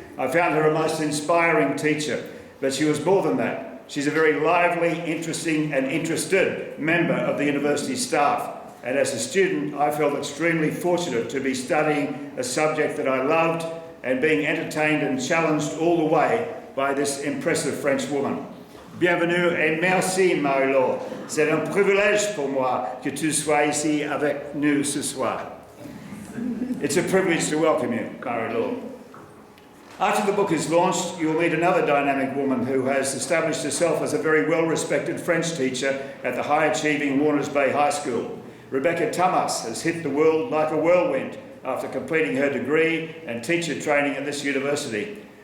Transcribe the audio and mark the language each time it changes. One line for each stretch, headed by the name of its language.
English: I found her a most inspiring teacher, but she was more than that. She's a very lively, interesting and interested member of the university staff. And as a student, I felt extremely fortunate to be studying a subject that I loved and being entertained and challenged all the way by this impressive French woman.
French: Bienvenue et merci Marie-Laure. C'est un privilège pour moi que tu sois ici avec nous ce soir.
English: It's a privilege to welcome you, Marie-Laure. After the book is launched, you will meet another dynamic woman who has established herself as a very well-respected French teacher at the high-achieving Warners Bay High School. Rebeca Tamas has hit the world like a whirlwind after completing her degree and teacher training at this university.